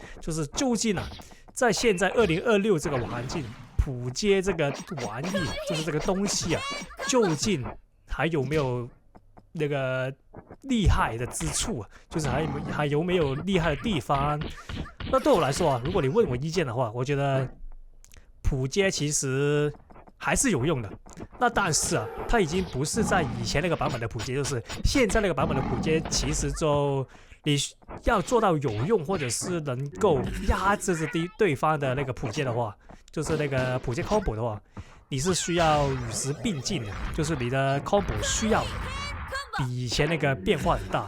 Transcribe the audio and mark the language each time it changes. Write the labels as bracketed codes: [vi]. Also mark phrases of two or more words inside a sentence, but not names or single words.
[zh] 就是究竟啊，在現在2026這個環境，普街這個玩意，就是這個東西啊，究竟還有沒有那個厲害的之處啊？就是還有沒有厲害的地方？那對我來說啊，如果你問我意見的話，我覺得普街其實還是有用的。那但是啊，它已經不是在以前那個版本的普街，就是現在那個版本的普街，其實就你要做到有用，或者是能夠壓制着對方的那個普街的話，就是那個普街 combo 的話，你是需要與時並進的，就是你的 combo 需要比以前那個變化很大。